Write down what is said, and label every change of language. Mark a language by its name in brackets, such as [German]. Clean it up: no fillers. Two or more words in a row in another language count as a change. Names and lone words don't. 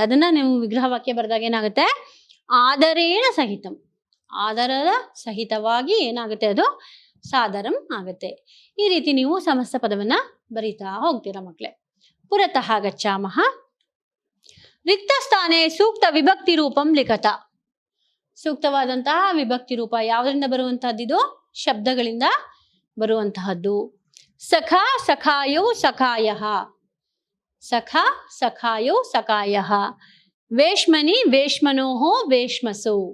[Kannada] ಅದನ್ನ ನೀವು ವಿಗ್ರಹ ವಾಕ್ಯ ಬರೆದಾಗ ಏನಾಗುತ್ತೆ? [Sanskrit] ಆದರೇಣ ಸಹಿತಂ, [Kannada] ಆದರದ ಸಹಿತವಾಗಿ ಏನಾಗುತ್ತೆ? ಅದು ಸಾದರಂ ಆಗುತ್ತೆ. ಈ ರೀತಿ ನೀವು ಸಮಸ್ತ ಪದವನ್ನ ಬರಿತಾ ಹೋಗ್ತೀರಾ ಮಕ್ಕಳೇ. [Sanskrit] ಪುರತಃ ಗಚ್ಚಾಮಃ. ರಿಕ್ತ ಸ್ಥಾನೆ ಸೂಕ್ತ ವಿಭಕ್ತಿ ರೂಪಂ ಲಿಖತ. [Kannada] ಸೂಕ್ತವಾದಂತಹ ವಿಭಕ್ತಿ ರೂಪ ಯಾವುದರಿಂದ ಬರುವಂತಹದ್ದು? ಇದು ಶಬ್ದಗಳಿಂದ ಬರುವಂತಹದ್ದು. [Sanskrit] ಸಖ ಸಖಾಯೋ ಸಖಾಯಃ. ಸಖ ಸಖಾಯೋ ಸಖಾಯಃ. ವೇಶ್ಮನಿ ವೇಶ್ಮನೋಹೋ ವೇಶ್ಮಸೋ.